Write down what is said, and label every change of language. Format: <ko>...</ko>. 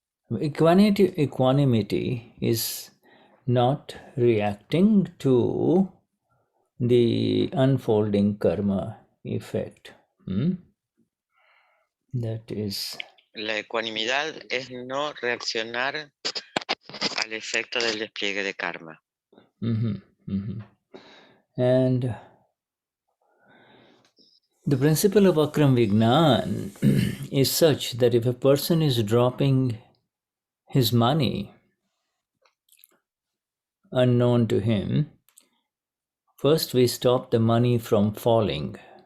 <en>Equanimity is not reacting to the unfolding karma effect. That is...</en> <es>La ecuanimidad es no reaccionar al efecto del despliegue de karma.</es> <en>And the principle of Akram Vignan is such that if a person is dropping his money unknown to him, first we stop the money from falling.</en>